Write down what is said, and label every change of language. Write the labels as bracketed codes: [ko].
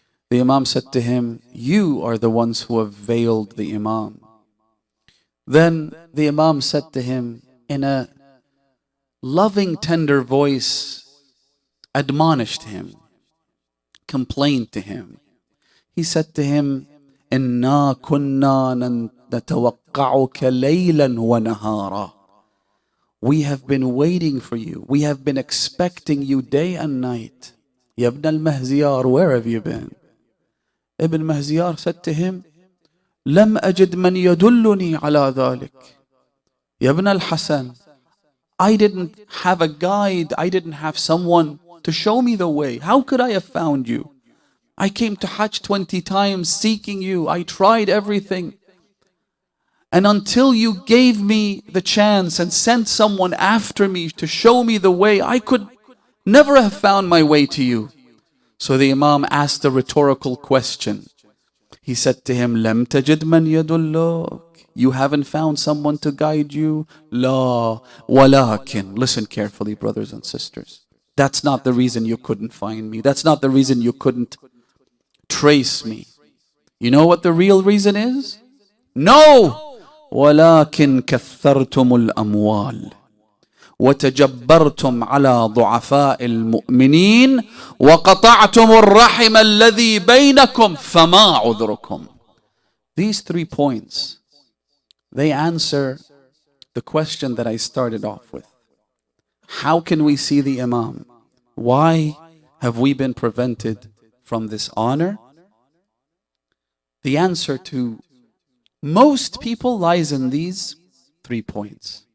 [en] The Imam said to him, you are the ones who have veiled the Imam. Then the Imam said to him in a loving, tender voice, admonished him, complained to him. He said to him, [ar] إِنَّا كُنَّا نَتَوَقَّعُكَ لَيْلًا وَنَهَارًا. [en] We have been waiting for you. We have been expecting you day and night. Ya ibn al-Mahziyar, where have you been? Ibn Mahziyar said to him, [ar] لم أجد من يدلني على ذلك. [en] Ya ibn al-Hasan, I didn't have a guide. I didn't have someone to show me the way. How could I have found you? I came to Hajj 20 times seeking you. I tried everything. And until you gave me the chance and sent someone after me to show me the way, I could never have found my way to you. So the Imam asked a rhetorical question. He said to him, [ar] لم تجد من يدلك. [en] You haven't found someone to guide you? [ar] لا ولكن. [en] Listen carefully, brothers and sisters. That's not the reason you couldn't find me. That's not the reason you couldn't trace me. You know what the real reason is? No! [ar] ولكن كثرتم الأموال وتجبرتم على ضعفاء المؤمنين وقطعتم الرحم الذي بينكم فما عذركم. [en] These 3 points, they answer the question that I started off with. How can we see the Imam? Why have we been prevented from this honor? The answer to most people lies in these 3 points.